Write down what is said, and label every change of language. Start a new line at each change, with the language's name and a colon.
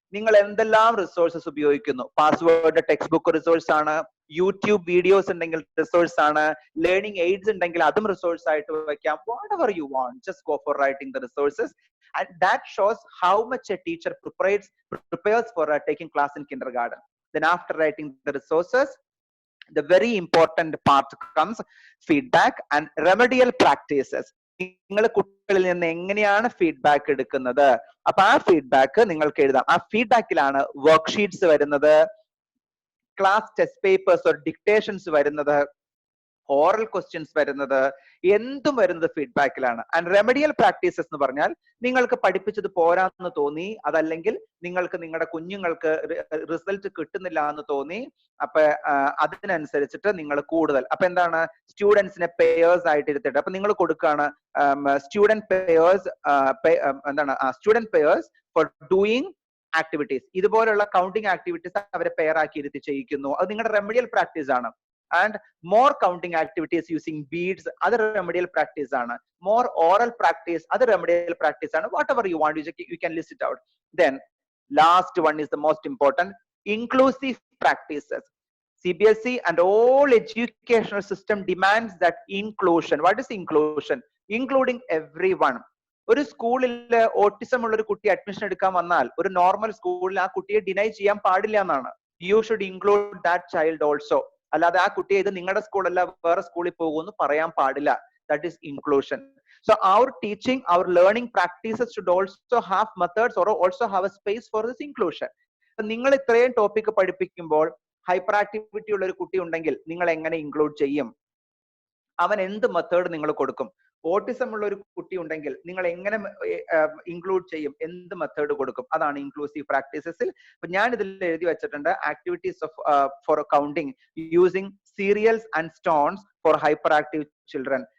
Malayalam: നിങ്ങൾ എന്തെല്ലാം റിസോഴ്സസ് ഉപയോഗിക്കുന്നു? പാസ്വേഡ് ടെക്സ്റ്റ് ബുക്ക് റിസോഴ്സ് ആണ്, യൂട്യൂബ് വീഡിയോസ് ഉണ്ടെങ്കിൽ റിസോഴ്സ് ആണ്, ലേണിംഗ് എയ്ഡ്സ് ഉണ്ടെങ്കിൽ അതും റിസോഴ്സ് ആയിട്ട് വെക്കാം.
English: Whatever you want, just go for writing the resources, and that shows how much a teacher prepares for taking class in kindergarten. Then after writing the resources, the very important part comes feedback and remedial practices.
Malayalam: നിങ്ങൾ കുട്ടികളിൽ നിന്ന് എങ്ങനെയാണ് feedback എടുക്കുന്നത്? അപ്പൊ ആ feedback നിങ്ങൾക്ക് എഴുതാം. ആ ഫീഡ്ബാക്കിലാണ് വർക്ക്ഷീറ്റ്സ് വരുന്നത്, ക്ലാസ് ടെസ്റ്റ് പേപ്പേഴ്സ് ഓർ ഡിക്റ്റേഷൻസ് വരുന്നത്, ഓറൽ ക്വസ്റ്റ്യൻസ് വരുന്നത്, എന്തും വരുന്നത് ഫീഡ്ബാക്കിലാണ്. ആൻഡ് റെമഡിയൽ പ്രാക്ടീസസ് എന്ന് പറഞ്ഞാൽ നിങ്ങൾക്ക് പഠിപ്പിച്ചത് പോരാന്ന് തോന്നി, അതല്ലെങ്കിൽ നിങ്ങൾക്ക് നിങ്ങളുടെ കുഞ്ഞുങ്ങൾക്ക് റിസൾട്ട് കിട്ടുന്നില്ല എന്ന് തോന്നി, അപ്പൊ അതിനനുസരിച്ചിട്ട് നിങ്ങൾ കൂടുതൽ അപ്പൊ എന്താണ് സ്റ്റുഡൻസിനെ പെയേഴ്സ് ആയിട്ട് ഇരുത്തിട്ട് അപ്പൊ നിങ്ങൾ കൊടുക്കുകയാണ് സ്റ്റുഡന്റ് പെയേഴ്സ് എന്താണ് student pairs four doing activities. ഇതുപോലുള്ള കൗണ്ടിങ് ആക്ടിവിറ്റീസ് അവരെ പെയർ ആക്കി ഇരുത്തി ചെയ്യിക്കുന്നു. അത് നിങ്ങളുടെ റെമഡിയൽ പ്രാക്ടീസ് ആണ്.
English: And more counting activities using beads, other remedial practice ആണ്. More oral practice, other remedial practice ആണ്. Whatever you want, you can list it out. Then last one is the most important, inclusive practices. CBSE and all educational system demands that inclusion. What is inclusion? Including everyone.
Malayalam: ഒരു സ്കൂളിൽ autism ഉള്ള ഒരു കുട്ടി admission എടുക്കാൻ വന്നാൽ ഒരു normal സ്കൂളിൽ ആ കുട്ടിയെ ഡിനൈ ചെയ്യാൻ പാടില്ല എന്നാണ്.
English: You should include that child also.
Malayalam: അല്ലാതെ ആ കുട്ടിയെ ഇത് നിങ്ങളുടെ സ്കൂളല്ല വേറെ സ്കൂളിൽ പോകുമെന്ന് പറയാൻ പാടില്ല.
English: That is inclusion. So our teaching, our learning practices should also have methods or also have a space for this inclusion.
Malayalam: നിങ്ങൾ ഇത്രയും ടോപ്പിക് പഠിപ്പിക്കുമ്പോൾ ഹൈപ്പർ ആക്ടിവിറ്റി ഉള്ള ഒരു കുട്ടി ഉണ്ടെങ്കിൽ നിങ്ങൾ എങ്ങനെ ഇൻക്ലൂഡ് ചെയ്യും? അവൻ എന്ത് മെത്തേഡ് നിങ്ങൾ കൊടുക്കും? ഓട്ടിസം ഉള്ള ഒരു കുട്ടി ഉണ്ടെങ്കിൽ നിങ്ങൾ എങ്ങനെ ഇൻക്ലൂഡ് ചെയ്യും? എന്ത് മെത്തേഡ് കൊടുക്കും? അതാണ് ഇൻക്ലൂസീവ് പ്രാക്ടീസസിൽ. അപ്പൊ ഞാൻ ഇതിൽ എഴുതി വെച്ചിട്ടുണ്ട്
English: Activities of for counting using cereals and stones for hyperactive children.